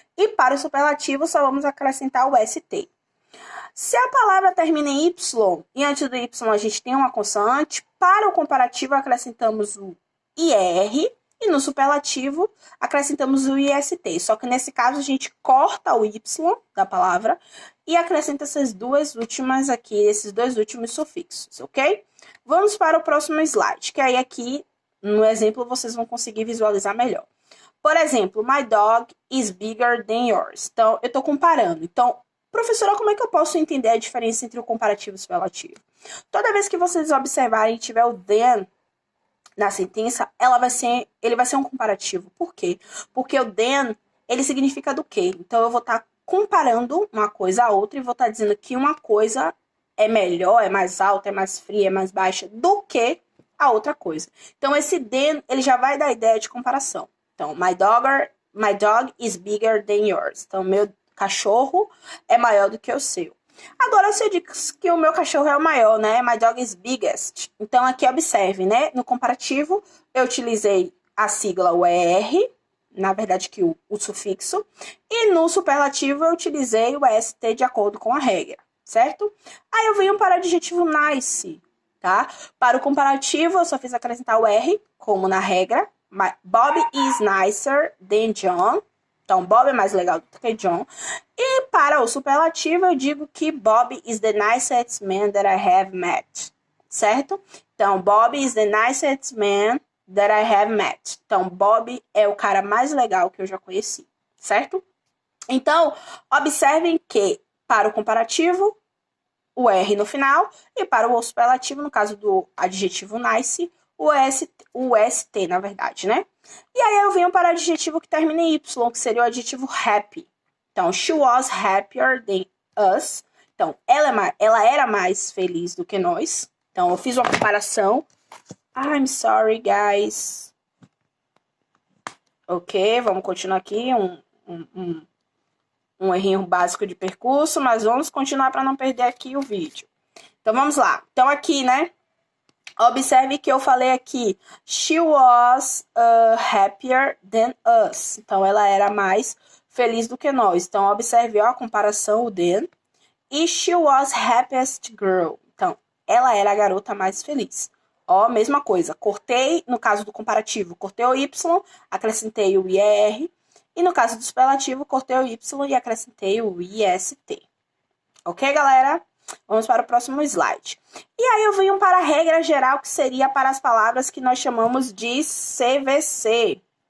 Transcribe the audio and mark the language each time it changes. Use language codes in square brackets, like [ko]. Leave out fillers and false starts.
[pt] E para o superlativo, só vamos acrescentar o ST. Se a palavra termina em Y e antes do Y a gente tem uma consoante, para o comparativo acrescentamos o IR e no superlativo acrescentamos o IST. Só que nesse caso a gente corta o Y da palavra e acrescenta essas duas últimas aqui, esses dois últimos sufixos, ok? Vamos para o próximo slide, que aí aqui no exemplo vocês vão conseguir visualizar melhor. Por exemplo, [en] my dog is bigger than yours. [pt] Então, eu estou comparando. Então, professora, como é que eu posso entender a diferença entre o comparativo e o superlativo? Toda vez que vocês observarem e tiver o than na sentença, ele vai ser um comparativo. Por quê? Porque o than, ele significa do quê? Então, eu vou estar comparando uma coisa a outra e vou estar dizendo que uma coisa é melhor, é mais alta, é mais fria, é mais baixa do que a outra coisa. Então, esse than, ele já vai dar a ideia de comparação. Então, [en] my dog is bigger than yours. [pt] Então, meu cachorro é maior do que o seu. Agora, se eu diz que o meu cachorro é o maior, né? [en] My dog is biggest. [pt] Então, aqui observe, né? No comparativo, eu utilizei a sigla o ER, na verdade, que o sufixo. E no superlativo, eu utilizei o ST de acordo com a regra, certo? Aí, eu venho para o adjetivo nice, tá? Para o comparativo, eu só fiz acrescentar o R, como na regra. [en] Bob is nicer than John. [pt] Então, Bob é mais legal do que John. E para o superlativo, eu digo que [en] Bob is the nicest man that I have met. [pt] Certo? [en] Então, Bob is the nicest man that I have met. [pt] Então, Bob é o cara mais legal que eu já conheci. Certo? Então, observem que para o comparativo, o R no final. E para o superlativo, no caso do adjetivo nice, o ST, na verdade, né? E aí eu venho para o adjetivo que termina em Y, que seria o adjetivo happy. [en] Então, she was happier than us. [pt] Então, ela era mais feliz do que nós. Então, eu fiz uma comparação. [en] I'm sorry, guys. [pt] Ok, vamos continuar aqui. Um errinho básico de percurso, mas vamos continuar para não perder aqui o vídeo. Então, vamos lá. Então, aqui, né? Observe que eu falei aqui, [en] she was happier than us. [pt] Então, ela era mais feliz do que nós. Então, observe ó, a comparação, o than. E [en] she was happiest girl. [pt] Então, ela era a garota mais feliz. Ó, mesma coisa. Cortei, no caso do comparativo, cortei o Y, acrescentei o IR. E no caso do superlativo, cortei o Y e acrescentei o IST. Ok, galera? Vamos para o próximo slide. E aí eu venho para a regra geral, que seria para as palavras que nós chamamos de CVC.